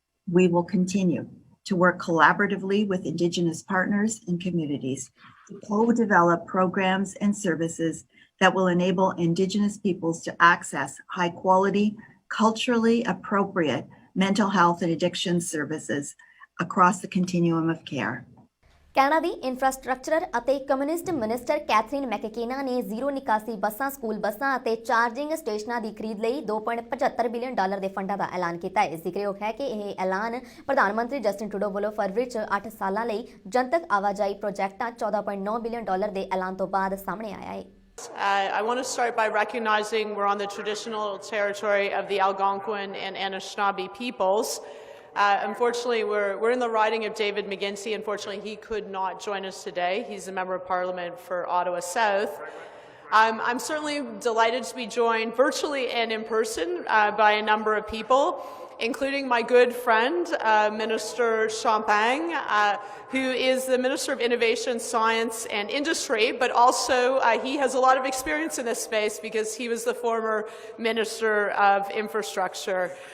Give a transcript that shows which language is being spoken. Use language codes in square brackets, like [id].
[en] We will continue to work collaboratively with Indigenous partners and communities to co-develop programs and services that will enable Indigenous peoples to access high-quality, culturally appropriate mental health and addiction services across the continuum of care. [pa] Canada ਦੀ infrastructure ਅਤੇ communist minister Catherine ਮੈਕਕੇਨਾ ਨੇ zero ਨਿਕਾਸੀ ਬੱਸਾਂ, school ਬੱਸਾਂ ਅਤੇ charging ਸਟੇਸ਼ਨਾਂ ਦੀ ਖਰੀਦ ਲਈ $2.75 billion ਦੇ ਫੰਡਾਂ ਦਾ ਐਲਾਨ ਕੀਤਾ ਹੈ। ਜ਼ਿਕਰਯੋਗ ਹੈ ਕਿ ਇਹ ਐਲਾਨ ਪ੍ਰਧਾਨ ਮੰਤਰੀ ਜਸਟਿਨ ਟਰੂਡੋ ਵੱਲੋਂ ਫਰਵਰੀ 'ਚ 8 ਸਾਲਾਂ ਲਈ ਜਨਤਕ ਆਵਾਜਾਈ ਪ੍ਰੋਜੈਕਟਾਂ $14.9 ਬਿਲੀਅਨ ਦੇ ਐਲਾਨ ਤੋਂ ਬਾਅਦ ਸਾਹਮਣੇ ਆਇਆ ਹੈ। [en] I want to start by recognizing we're on the traditional territory of the Algonquin and Anishinaabe peoples. Unfortunately, we're in the riding of David McGuinty. Unfortunately, he could not join us today. He's a member of Parliament for Ottawa South. I'm certainly delighted to be joined virtually and in person by a number of people, including my good friend, Minister Champagne, who is the Minister of Innovation, Science and Industry, but also he has a lot of experience in this space because he was the former Minister of Infrastructure.